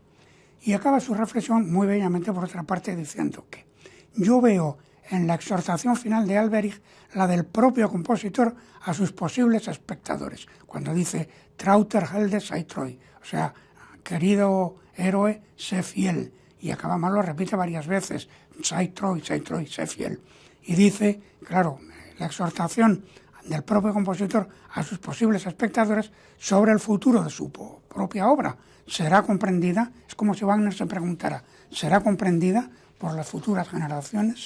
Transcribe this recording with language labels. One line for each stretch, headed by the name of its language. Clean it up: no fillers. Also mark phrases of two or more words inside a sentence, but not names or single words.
Spanish: Y acaba su reflexión muy bellamente, por otra parte, diciendo que yo veo en la exhortación final de Alberich la del propio compositor a sus posibles espectadores, cuando dice
German: Trauter Helde sei treu,
Spanish: o sea, querido héroe, sé fiel, y acaba mal, lo repite varias veces,
German: sei treu,
Spanish: sé fiel, y dice, claro, la exhortación del propio compositor a sus posibles espectadores sobre el futuro de su propia obra será comprendida, es como si Wagner se preguntara, ¿será comprendida por las futuras generaciones?